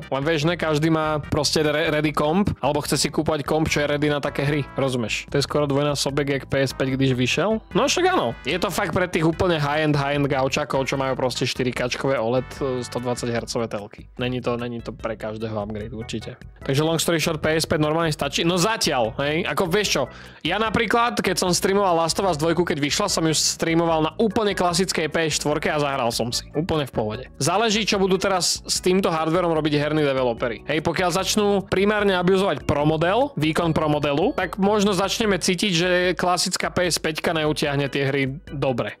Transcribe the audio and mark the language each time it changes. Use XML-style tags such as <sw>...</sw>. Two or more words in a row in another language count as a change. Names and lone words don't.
<sk>Len vieš, ne každý má proste ready komp, alebo chce si kúpať komp, čo je ready na také hry, rozumieš?</sk> <cs>To je skoro dvojnásobek jak PS5, když vyšiel.</cs> <sk>No však áno. Je to fakt pre tých úplne high-end gaučakov, čo majú proste 4K OLED 120 Hz telky. Není to pre každého upgrade, určite. Takže</sk> <en>long story short,</en> <sk>PS5 normálne stačí. No zatiaľ, hej, ako vieš čo, ja napríklad, keď som streamoval Last of Us 2, keď vyšla, som ju streamoval na úplne klasickej PS4 a zahral som si. Úplne v pohode. Záleží, čo budú teraz s týmto hardverom robiť herní developeri. Hej, pokiaľ začnú primárne abuzovať Pro model, výkon Pro modelu, tak možno začneme cítiť, že klasická PS5 neutiahne tie hry dobre.</sk>